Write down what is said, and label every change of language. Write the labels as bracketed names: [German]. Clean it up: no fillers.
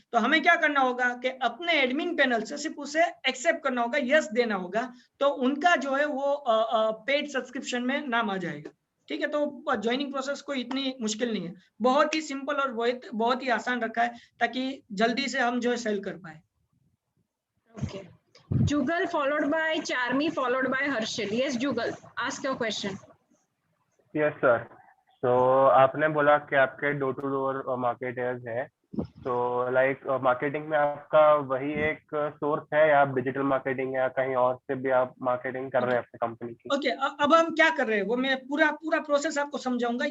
[Hindi] तो हमें क्या करना होगा कि अपने एडमिन पैनल से सिर्फ उसे एक्सेप्ट करना होगा, यस देना होगा, तो उनका जो है वो पेड सब्सक्रिप्शन में नाम आ जाएगा, ठीक है? तो ज्वाइनिंग प्रोसेस कोई इतनी मुश्किल नहीं है, बहुत ही सिंपल और बहुत ही आसान रखा है ताकि जल्दी से हम जो है सेल कर पाए। [English] Okay. Jugal followed by Charmi followed by Harshil. Yes, Jugal, ask your question. Yes, sir. [Hindi] So आपने बोला कि आपके डोर टू डोर मार्केटर्स हैं, तो लाइक मार्केटिंग में आपका वही एक सोर्स है या आप डिजिटल मार्केटिंग या कहीं और से भी आप मार्केटिंग कर रहे हैं अपनी कंपनी की? ओके, अब हम क्या कर रहे हैं वो मैं पूरा प्रोसेस आपको समझाऊंगा।